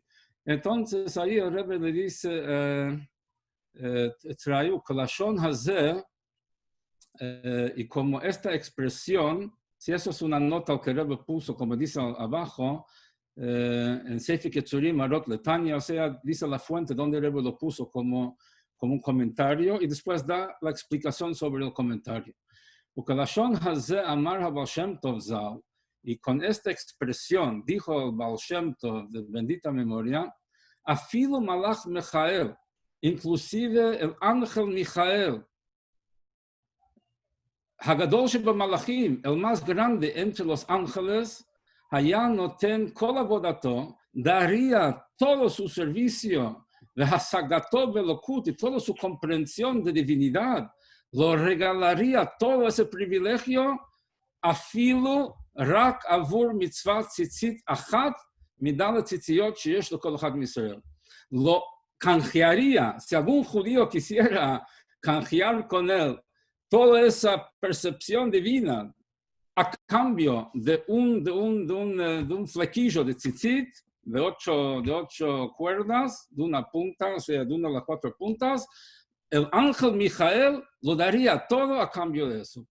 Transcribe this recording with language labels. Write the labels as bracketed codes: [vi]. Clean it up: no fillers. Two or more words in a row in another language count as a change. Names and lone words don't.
[es] Entonces, ahí el Rebbe le dice, trae [he] כלשון הזה, [es] y como esta expresión, si eso es una nota que el Rebbe puso, como dice abajo, en Sefer Ketzurim Marot Letania, o sea, dice la fuente donde el Rebbe lo puso como un comentario y después da la explicación sobre el comentario. [he] וכלשון הזה אמר ה בעל שם טוב ז"ל, [es] y con esta expresión dijo el Baal Shem Tov de bendita memoria, [he] אפילו מלאך מיכאל, [es] inclusive el ángel Michael, [he] הגדול שבמלאכים, [es] el más grande entre los ángeles, [he] היה נותן כל עבודתו, [es] daría todo su servicio, [he] והשגתו באלוקות, [es] y toda su comprensión de divinidad, lo regalaría todo ese privilegio, [he] אפילו רק עבור מצוות ציצית אחת, מד' ציציות שיש לו כל אחד מישראל. [es] Lo canjearía, si algún judío quisiera canjear con él toda esa percepción divina, a cambio de un flequillo de tzitzit, de ocho cuerdas, de una punta, o sea, de una de las 4 puntas, el ángel Michael lo daría todo a cambio de eso.